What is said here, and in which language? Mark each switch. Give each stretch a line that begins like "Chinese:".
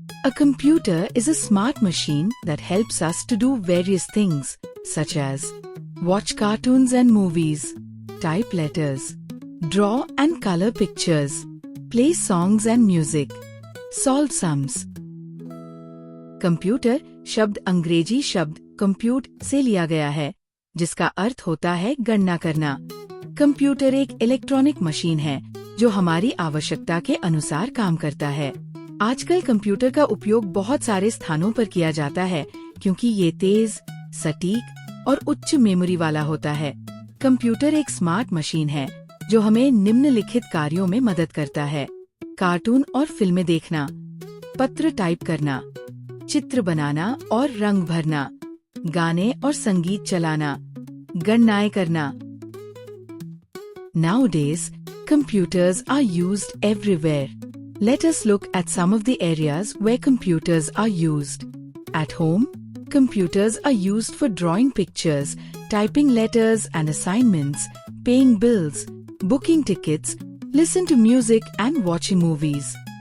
English: A computer is a smart machine that helps us to do various things, such as watch cartoons and movies, type letters, draw and color pictures, play songs and music, solve sums.
Hindi: Computer शब्द अंग्रेजी शब्द compute से लिया गया है, जिसका अर्थ होता है गणना करना। कंप्यूटर एक इलेक्ट्रॉनिक मशीन है जो हमारी आवश्यकता के अनुसार काम करता है। आजकल कंप्यूटर का उपयोग बहुत सारे स्थानों पर किया जाता है क्योंकि ये तेज, सटीक और उच्च मेमोरी वाला होता है। कंप्यूटर एक स्मार्ट मशीन है जो हमें निम्नलिखित कार्यों में मदद करता है: कार्टून और फिल्में देखना, पत्र टाइप करना, चित्र बनाना और रंग भरना, गाने और संगीत चलाना, गणनाएं करना।
English: Nowadays, computers are used everywhere. Let us look at some of the areas where computers are used. At home, computers are used for drawing pictures, typing letters and assignments, paying bills, booking tickets, listen to music and watching movies.